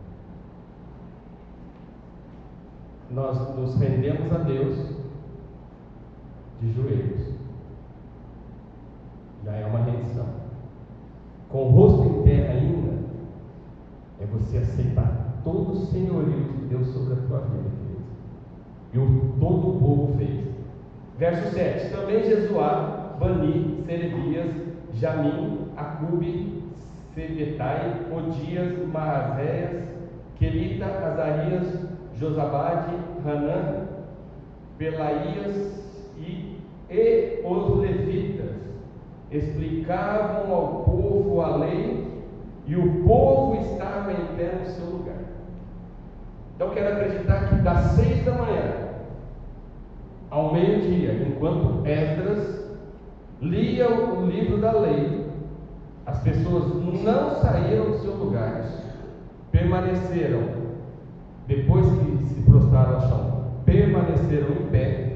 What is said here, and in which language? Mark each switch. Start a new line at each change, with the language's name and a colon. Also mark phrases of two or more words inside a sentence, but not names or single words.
Portuguese: Nós nos rendemos a Deus de joelhos. Já é uma rendição. Com o rosto em terra ainda, é você aceitar todo o senhorio de Deus sobre a tua vida, querido. E todo o povo fez. Verso 7: Também Jesuá, Bani, Serebias, Jamim, Acube, Sebetai, Odias, Maazéias, Quelita, Azarias, Josabade, Hanã, Pelaías e os levitas explicavam ao povo a lei, e o povo estava em pé no seu lugar. Então quero acreditar que das 6 da manhã ao meio-dia, enquanto Esdras lia o livro da lei, as pessoas não saíram dos seus lugares, permaneceram, depois que se prostraram ao chão, permaneceram em pé.